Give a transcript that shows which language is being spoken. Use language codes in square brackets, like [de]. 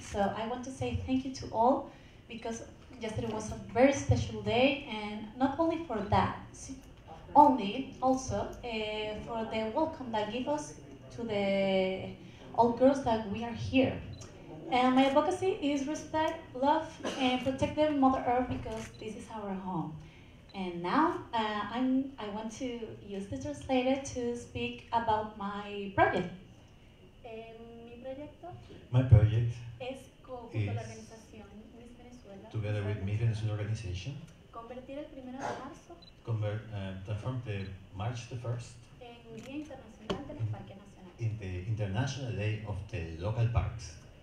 [en] So I want to say thank you to all because yesterday was a very special day, and not only for that, also for the welcome that give us to the all girls that we are here. And my advocacy is respect, love, and protect the Mother Earth because this is our home. And now I want to use the translator to speak about my project. [es] Mi proyecto [en] My project [es] es junto a la organización Miss Venezuela. [en] together with Miss Venezuela organization, [es] Convertir el 1 de marzo [en] transform the March the 1st [es] en Día Internacional de los Parques Nacionales. [en] in the International Day of the Local Parks,